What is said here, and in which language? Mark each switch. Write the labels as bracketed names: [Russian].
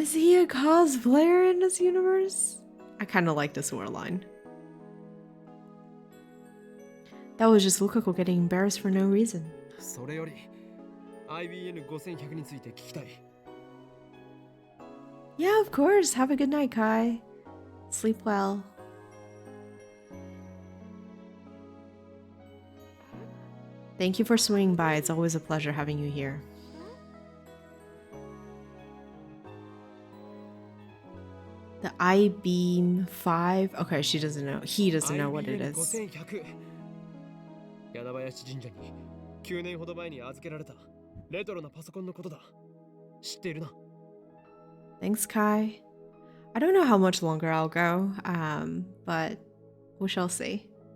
[English] Is he a cosplayer in this universe? I kind of like this war line. That was just Lukako getting embarrassed for no reason. [Japanese] それより IBN5100 について聞きたい。 [English] Yeah, of course. Have a good night, Kai. Sleep well. Thank you for swinging by. It's always a pleasure having you here. The IBN5. Okay, she doesn't know. He doesn't know what it is. [Japanese] IBN5100 柳林神社に9年ほど前に預けられたレトロなパソコンのことだ。知っているな。 [English] Thanks, Kai. I don't know how much longer I'll go, but we shall see.